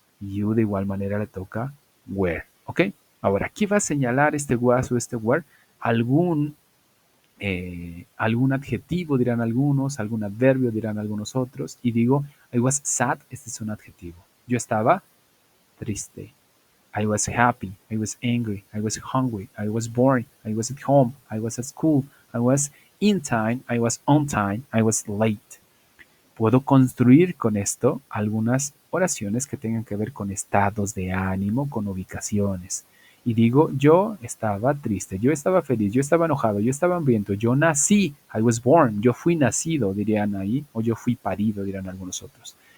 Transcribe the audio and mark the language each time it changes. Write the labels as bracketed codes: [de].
[es] You de igual manera le toca were, ¿ok? Ahora, ¿qué va a señalar este was o este were? algún, algún adjetivo dirán algunos, algún adverbio dirán algunos otros, y digo, [en] I was sad, [es] este es un adjetivo. Yo estaba triste. [en] I was happy, I was angry, I was hungry, I was bored, I was at home, I was at school, I was in time, I was on time, I was late. [es] Puedo construir con esto algunas oraciones que tengan que ver con estados de ánimo, con ubicaciones. Y digo, yo estaba triste, yo estaba feliz, yo estaba enojado, yo estaba hambriento, yo nací, [en] I was born, [es] yo fui nacido, dirían ahí, o yo fui parido, dirán algunos otros.